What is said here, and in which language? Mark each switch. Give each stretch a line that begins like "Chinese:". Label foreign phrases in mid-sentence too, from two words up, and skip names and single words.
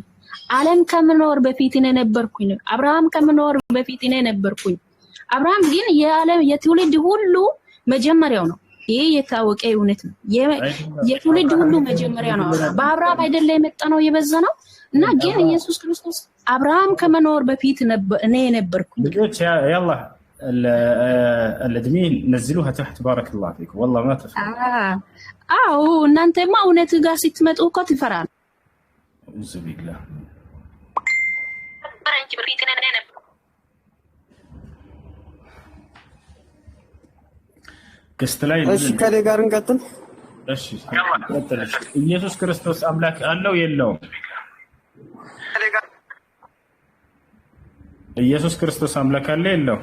Amharic: ዓለም ከመኖር በፊት እኔ ነበርኩኝ። አብርሃም ከመኖር በፊት እኔ ነበርኩኝ። አብርሃም ግን የዓለም የትውልድ ሁሉ መጀመሪያው ነው። ይሄ የታወቀ እውነት ነው። የትውልድ ሁሉ መጀመሪያ ነው። በአብርሃም አይደለ የመጣ ነው የበዛ ነው እና ግን ኢየሱስ ክርስቶስ አብርሃም ከመኖር በፊት እኔ ነበርኩኝ።
Arabic: ልጆች ያላ الادمين نزلوها تحت بارك الله فيكم والله ما تفهم.
Amharic: እናንተማ እውነት ጋር ስትመጡ እኮ ትፈራል።
Arabic: أعوذ بالله.
Amharic: እሺ ከኔ ጋር እንቀጥል። እሺ ኢየሱስ ክርስቶስ አምላክ አለው የለውም? ኢየሱስ ክርስቶስ አምላክ አለ የለውም?